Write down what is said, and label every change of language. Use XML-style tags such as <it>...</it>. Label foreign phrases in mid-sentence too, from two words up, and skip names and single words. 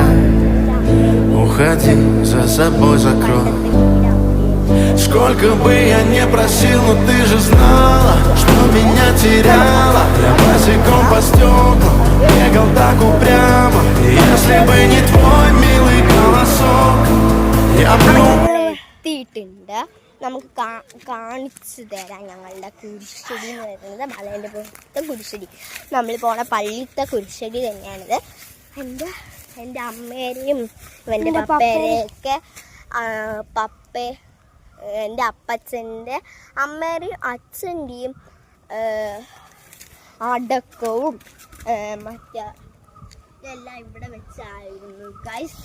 <ru>Уходи, за собой закрой. Сколько бы я не просил, но ты же знала, что меня теряла. Я босиком по стеклам бегал так упрямо. И если бы не твой милый голосок, я бы...</ru> <ml>നമുക്ക് കാണിച്ചു തരാം ഞങ്ങളുടെ കുരിശടി എന്ന് പറയുന്നത്. മലേൻ്റെ പുറത്തെ കുരിശടി, നമ്മൾ പോണ പള്ളിത്തെ കുരിശടി തന്നെയാണിത്. എൻ്റെ അമ്മേരെയും എൻ്റെ പപ്പേരെയൊക്കെ എൻ്റെ അപ്പച്ചൻ്റെ അമ്മേരെയും അച്ഛൻ്റെയും അടക്കവും എല്ലാം ഇവിടെ വെച്ചായിരുന്നു ഗൈസ്.</ml>